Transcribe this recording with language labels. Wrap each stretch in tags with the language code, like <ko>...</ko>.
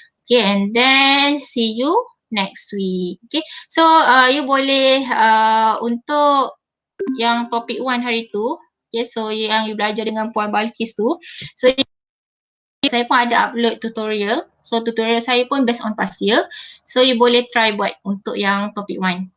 <en>Okay, and then see you next week.</en> <ms>Okay, so you boleh untuk yang topik 1 hari tu, okay, so yang you belajar dengan Puan Balkis tu, so saya pun ada upload tutorial.</ms> <en>So tutorial</en> <ms>saya pun</ms> <en>based on past year.</en> <ms>So you boleh try buat untuk yang topik 1.</ms>